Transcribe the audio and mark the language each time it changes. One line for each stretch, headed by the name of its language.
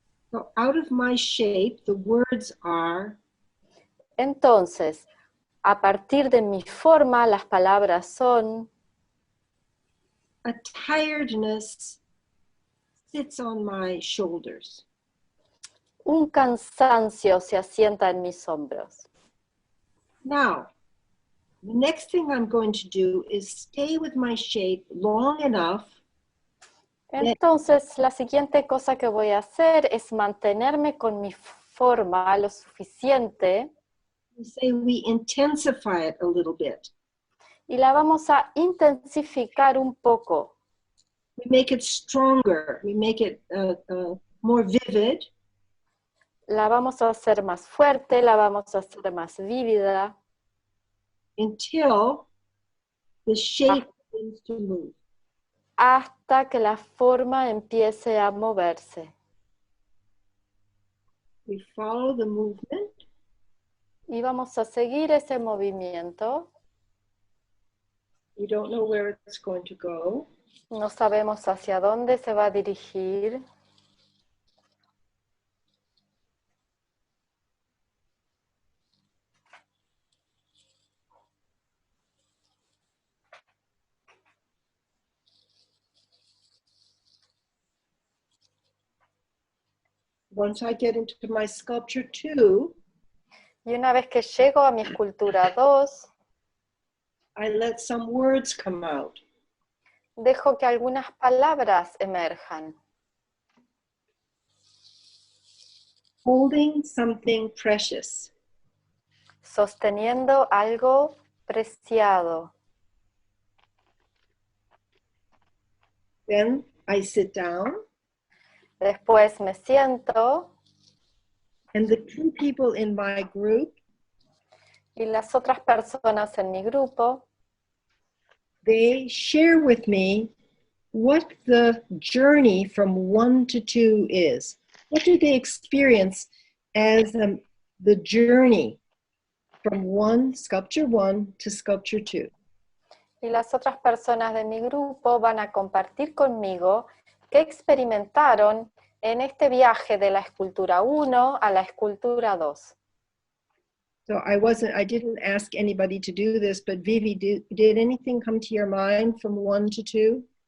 English: So out of my shape, the words are.
Spanish: Entonces, a partir de mi forma, las palabras son.
English: A tiredness sits on my shoulders.
Spanish: Un cansancio se asienta en mis hombros.
English: Now, the next thing I'm going to do is stay with my shape long enough.
Spanish: Entonces, la siguiente cosa que voy a hacer es mantenerme con mi forma lo suficiente.
English: We say we intensify it a little bit.
Spanish: Y la vamos a intensificar un poco.
English: We make it stronger. We make it more vivid.
Spanish: La vamos a hacer más fuerte, la vamos a hacer más vívida.
English: Until the shape begins to move.
Spanish: Hasta que la forma empiece a moverse.
English: We follow the movement.
Spanish: Y vamos a seguir ese movimiento.
English: We don't know where it's going to go.
Spanish: No sabemos hacia dónde se va a dirigir.
English: Once I get into my sculpture 2,
Spanish: y una vez que llego a mi escultura 2,
English: I let some words come out.
Spanish: Dejo que algunas palabras emerjan.
English: Holding something precious.
Spanish: Sosteniendo algo preciado.
English: Then I sit down.
Spanish: Después me siento.
English: And the 2 people in my group.
Spanish: Y las otras personas en mi grupo.
English: They share with me what the journey from 1 to 2 is. What do they experience as the journey from sculpture 1 to sculpture 2?
Spanish: Y las otras personas de mi grupo van a compartir conmigo qué experimentaron en este viaje de la escultura 1 a la escultura 2.
English: So I didn't ask anybody to do this, but Vivi, did anything come to your mind from 1 to 2?